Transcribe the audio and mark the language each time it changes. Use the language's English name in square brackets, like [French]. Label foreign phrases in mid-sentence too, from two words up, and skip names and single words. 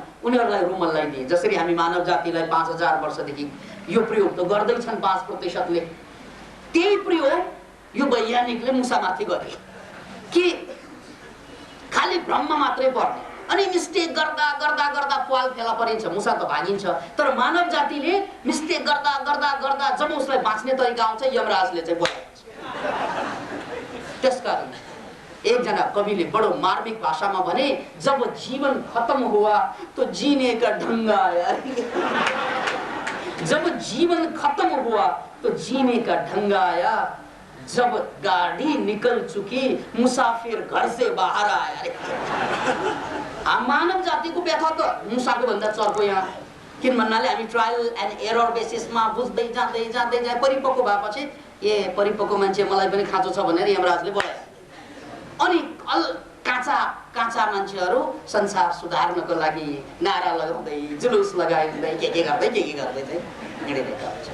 [Nepali] उनीहरूलाई रुमल लगाइदिए। जसरी हामी मानव जातिलाई 5000 वर्षदेखि यो प्रयोग त गर्दैछन् 5%ले, त्यही प्रयोग यो वैज्ञानिकले मुसामाथि गरे कि खालि भ्रममा मात्रै पर्ने। अनि मिस्टेक गर्दा गर्दा गर्दा पाल फेला परिन्छ, मुसा त भागिन्छ। तर मानव जातिले मिस्टेक गर्दा गर्दा गर्दा जब उसलाई बाँच्ने तरिका आउँछ यमराजले चाहिँ बोलाउँछ। त्यसकारण एकजना कविले बडो मार्मिक भाषामा भने, [Hindi] जब जीवन खत्म हुआ तो जीने का ढंग आया। जब जीवन खत्म हुआ तो जीने का ढंग आया, जब गाड़ी निकल चुकी मुसाफिर घर से बाहर आया। [Nepali] मानव जातिको व्यथा त मुसाको भन्दा चर्को यहाँ किन भन्नाले हामी [English] trial and error basisma [Nepali] बुझ्दै जाँदै जाँदै जाँदै परिपक्व भएपछि ए परिपक्व मान्छे मलाई पनि खाँचो छ भनेर यमराजले बोलाए। अनि काँचा मान्छेहरू संसार सुधार्नको लागि नारा लगाउँदै जुलुस लगाउँदै के गर्दै चाहिँ हिँडिरहेका हुन्छ।